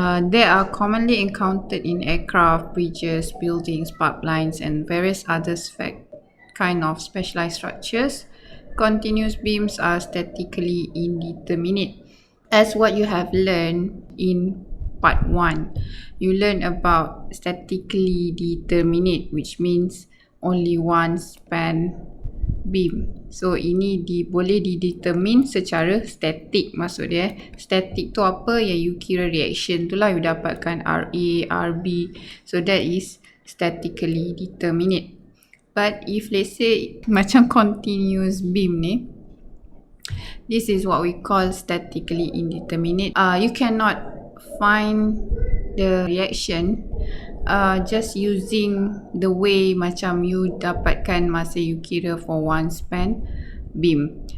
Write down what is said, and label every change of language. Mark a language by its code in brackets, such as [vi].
[en] They are commonly encountered in aircraft, bridges, buildings, pipelines and various other kind of specialized structures. Continuous beams are statically indeterminate. As what you have learned in part 1, you learn about statically determinate, which means only one span beam. [ms] So ini boleh didetermine secara static, maksud dia. Static tu apa? Yang you kira reaction tu lah, you dapatkan Ra, Rb. [en] So that is statically determinate. But if let's say [ms] macam [en] continuous beam ni, this is what we call statically indeterminate. You cannot find the reaction just using the way [ms] macam you dapatkan masa you kira [en] for one span beam.